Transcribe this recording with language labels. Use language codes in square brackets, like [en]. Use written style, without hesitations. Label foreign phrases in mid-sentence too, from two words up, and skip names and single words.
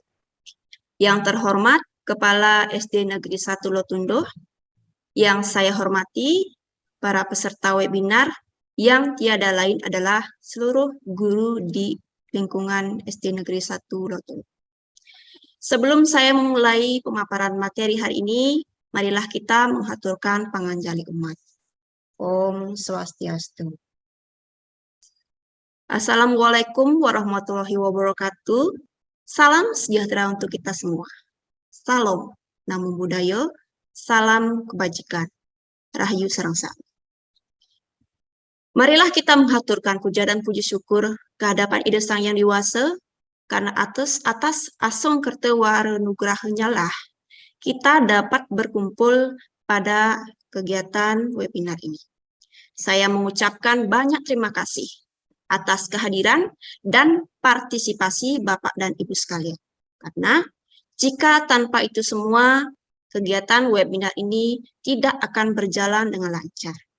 [id] Yang terhormat, Kepala SD Negeri 1 Lotunduh, yang saya hormati, para peserta webinar, yang tiada lain adalah seluruh guru di lingkungan SD Negeri 1 Lotunduh. Sebelum saya memulai pemaparan materi hari ini, marilah kita menghaturkan panganjali umat. [sa] Om Swastiastu. [ar] السلام عليكم ورحمة الله وبركاته. [id] Salam sejahtera untuk kita semua. Salam [pi] Namo Buddhaya, [id] salam kebajikan. [ban] Rahayu sareng sami. [id] Marilah kita menghaturkan puja dan puji syukur kehadapan Ida Sang Yang Diwasa, karena atas asung kertewara nugrahnya lah kita dapat berkumpul pada kegiatan webinar ini. Saya mengucapkan banyak terima kasih atas kehadiran dan partisipasi Bapak dan Ibu sekalian. Karena jika tanpa itu semua, kegiatan webinar ini tidak akan berjalan dengan lancar.